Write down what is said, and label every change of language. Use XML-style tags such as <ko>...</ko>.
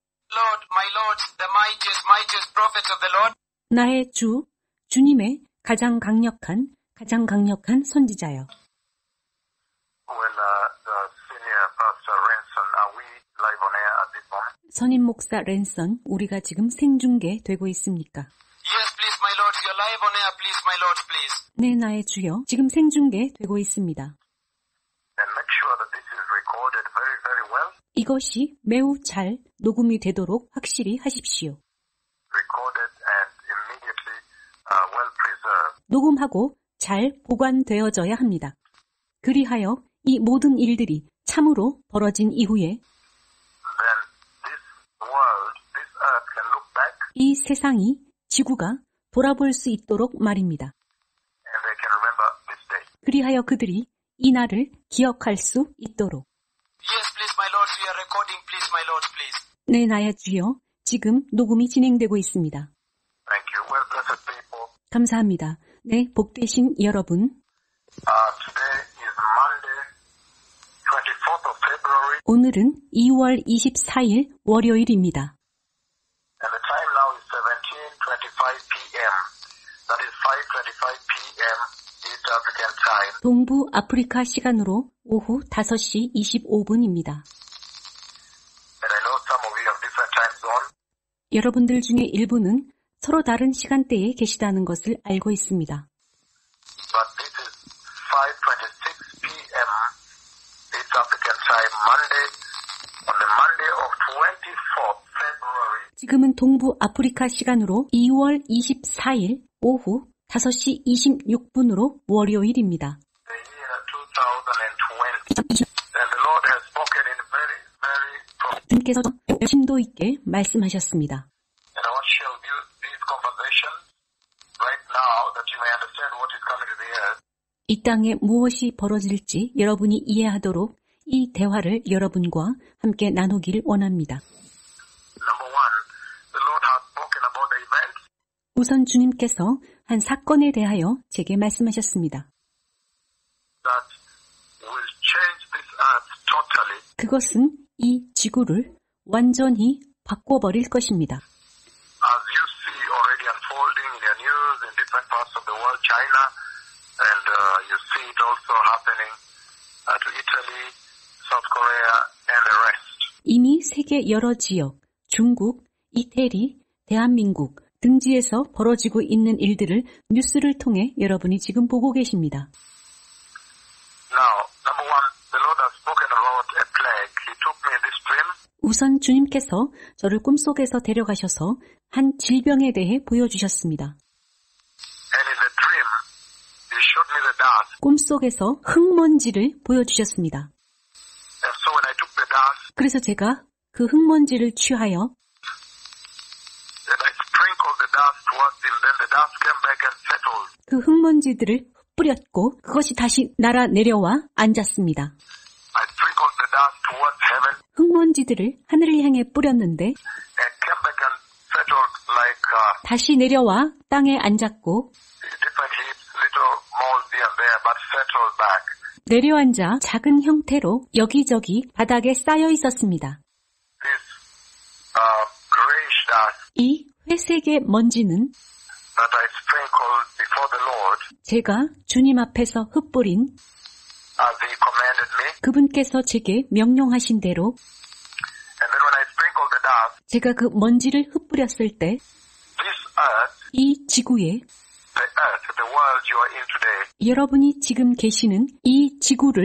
<en>Lord, my Lord, the mightiest prophets of the Lord.</en> <ko>나의 주, 주님의 가장 강력한 선지자여.</ko> <en>Well, Senior Pastor Ranson, are we live on air at this moment?</en> <ko>선임 목사 랜선, 우리가 지금 생중계되고 있습니까?</ko> <en>Yes, please, my Lord, you're live on air, please, my Lord, please.</en> <ko>네, 나의 주여, 지금 생중계되고 있습니다.</ko> <en>And make sure that this is recorded very, very well.</en> <ko>이것이 매우 잘 녹음이 되도록 확실히 하십시오.</ko> <en>Recorded and immediately well preserved.</en> <ko>녹음하고 잘 보관되어져야 합니다. 그리하여 이 모든 일들이 참으로 벌어진 이후에</ko> <en>Then this world, this earth can look back</en> <ko>이 세상이 지구가 돌아볼 수 있도록 말입니다.</ko> <en>and they can remember this day.</en> <ko>그리하여 그들이 이 날을 기억할 수 있도록.</ko> <en>Yes, please, my Lord, we are recording, please,</en> <ko>네, 나야 주여. 지금 녹음이 진행되고 있습니다.</ko> <en>Thank you. Well, blessed people,</en> <ko>감사합니다. 네, 복되신 여러분.</ko> <en>today is Monday, 24th of February,</en> <ko>오늘은 2월 24일 월요일입니다.</ko> <en>and the time now is 17:25 p.m. That is 5:25 p.m. East African time.</en> <ko>동부 아프리카 시간으로 오후 5시 25분입니다.</ko> <en>And I know some of you have different time zones.</en> <ko>여러분들 중에 일부는 서로 다른 시간대에 계시다는 것을 알고 있습니다.</ko> <en>But this is 5:26 p.m. East African time, Monday, on the Monday of 24th February.</en> <ko>지금은 동부 아프리카 시간으로 2월 24일 오후 5시 26분으로 월요일입니다.</ko> <en>The year 2020. And the Lord has spoken in very, very profound.</en> <ko>주님께서 심도 있게 말씀하셨습니다.</ko> <en>And I want to share with you these conversations right now that you may understand what is coming to the earth.</en> <ko>이 땅에 무엇이 벌어질지 여러분이 이해하도록 이 대화를 여러분과 함께 나누기를 원합니다.</ko> <en>Number one, the Lord has spoken about the events</en> <ko>우선 주님께서 한 사건에 대하여 제게 말씀하셨습니다.</ko> <en>that will change this earth totally.</en> <ko>그것은 이 지구를 완전히 바꿔버릴 것입니다.</ko> <en>As you see already unfolding in your news in different parts of the world, China, and you see it also happening to Italy, South Korea, and the rest.</en> <ko>이미 세계 여러 지역, 중국, 이태리, 대한민국 등지에서 벌어지고 있는 일들을 뉴스를 통해 여러분이 지금 보고 계십니다.</ko> <en>Now, number one, the Lord has spoken about a plague. He took me in this dream,</en> <ko>우선 주님께서 저를 꿈속에서 데려가셔서 한 질병에 대해 보여주셨습니다.</ko> <en>and in the dream, He showed me the dust.</en> <ko>꿈속에서 흙먼지를 보여주셨습니다.</ko> <en>And so when I took the dust,</en> <ko>그래서 제가 그 흙먼지를 취하여</ko> <en>and I sprinkled the dust towards Him, then the dust came back and settled.</en> <ko>그 흙먼지들을 뿌렸고 그것이 다시 날아 내려와 앉았습니다.</ko> <en>I sprinkled the dust towards heaven</en> <ko>흙먼지들을 하늘을 향해 뿌렸는데</ko> <en>and came back and settled like</en> <ko>다시 내려와 땅에 앉았고</ko> <en>different heaps, little moles here and there, but settled back.</en> <ko>내려앉아 작은 형태로 여기저기 바닥에 쌓여 있었습니다.</ko> <en>This grayish dust</en> <ko>이 회색의 먼지는</ko> <en>that I sprinkled before the Lord</en> <ko>제가 주님 앞에서 흩뿌린</ko> <en>as He commanded me.</en> <ko>그분께서 제게 명령하신 대로</ko> <en>And then when I sprinkled the dust,</en> <ko>제가 그 먼지를 흩뿌렸을 때</ko> <en>this earth,</en> <ko>이 지구에</ko> <en>the earth, the world you are in today,</en> <ko>여러분이 지금 계시는 이 지구를</ko>